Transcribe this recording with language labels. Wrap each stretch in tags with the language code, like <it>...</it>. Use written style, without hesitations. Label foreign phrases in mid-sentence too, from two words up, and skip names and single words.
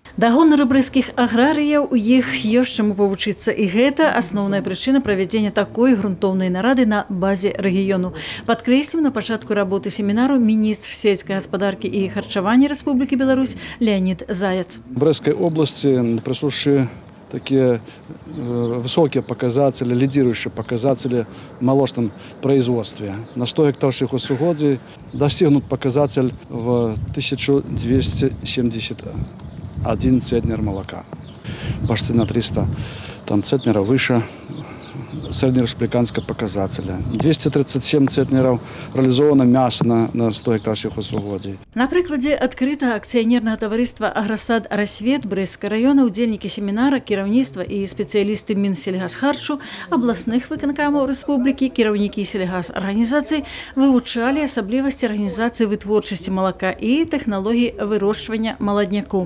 <be>Да гонару брэсцкіх аграрыяў у іх ёсць чаму павучыцца, і гэта асноўная прычына правядзення такой грунтоўнай нарады на базе рэгіёну. Падкрэсліў на пачатку работы семінару міністр сельскай гаспадаркі і харчавання Рэспублікі Беларусь Леонид Заяц.</be> <ru>В Брестской области присущи такие высокие показатели, лидирующие показатели в молочном производстве. На 100 гектар сельхозугодий достигнут показатель в 1271 центнер молока. Почти на 300 центнеров выше среднереспубликанского показателя. 237 центнеров реализовано мяса на 100 гектар сельхозугодий.</ru> <be>На прыкладзе адкрытага акцыянернага таварыства «Агросад Рассвет» Брэсцкага района удзельнікі семінара, кіраўніцтва і спецыялісты Мінсельгасхарчу, абласных выканкамаў рэспублікі, кіраўнікі сельгасарганізацый вывучалі асаблівасці арганізацыі вытворчасці малака і тэхналогій вырошчвання маладняку.</be>